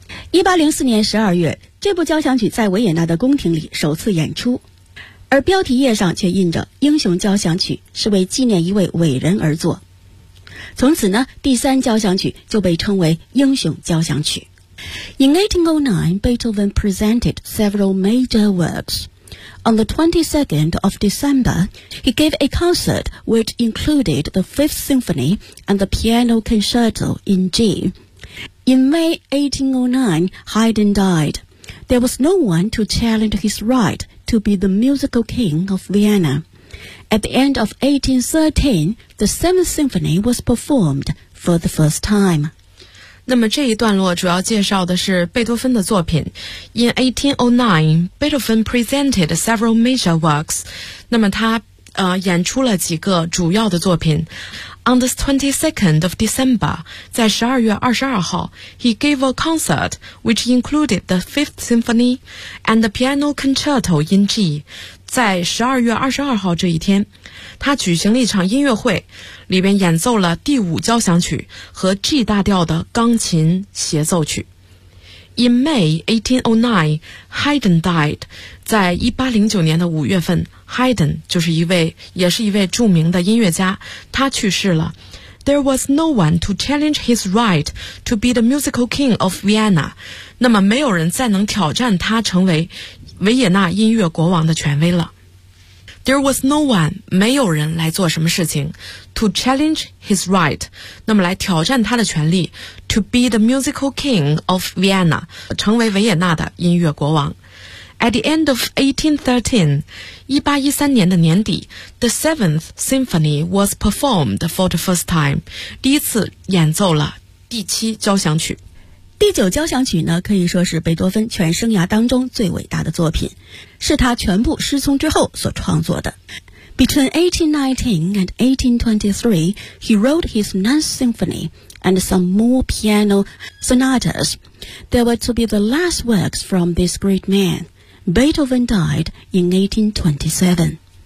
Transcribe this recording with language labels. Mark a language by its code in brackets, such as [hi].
[zh] 1804年12月，这部交响曲在维也纳的宫廷里首次演出。而标题页上却印着英雄交响曲是为纪念一位伟人而作。从此呢，第三交响曲就被称为英雄交响曲。 [en] In 1809, Beethoven presented several major works. On the 22nd of December, he gave a concert which included the Fifth Symphony and the Piano Concerto in G. In May 1809, Haydn died. There was no one to challenge his right to be the musical king of Vienna. At the end of 1813, the Seventh Symphony was performed for the first time. [zh] 那么这一段落主要介绍的是贝多芬的作品。 [en] In 1809, Beethoven presented several major works. [zh] 那么他演出了几个主要的作品。 [en] On the 22nd of December, [zh] 在12月22号 [en] he gave a concert which included the Fifth Symphony and the Piano Concerto in G. [zh] 在12月22号这一天他举行了一场音乐会，里边演奏了第五交响曲和 G 大调的钢琴协奏曲。 [en] In May 1809, Haydn died. [zh] 在1809年的5月份 ,Haydn 就是一位也是一位著名的音乐家，他去世了。 [en] There was no one to challenge his right to be the musical king of Vienna. [zh] 那么没有人再能挑战他成为维也纳音乐国王的权威了。 [en] There was no one, [zh] 没有人来做什么事情 [en] to challenge his right, [zh] 那么来挑战他的权利 [en] to be the musical king of Vienna, [zh] 成为维也纳的音乐国王。 [en] At the end of 1813, [zh] 1813年的年底 [en] the Seventh Symphony was performed for the first time, [zh] 第一次演奏了第七交响曲。第九交响曲呢，可以说是贝多芬全生涯当中最伟大的作品，是他全部失聪之后所创作的。 [en] Between 1819 and 1823, he wrote his Ninth Symphony and some more piano sonatas. They were to be the last works from this great man. Beethoven died in 1827.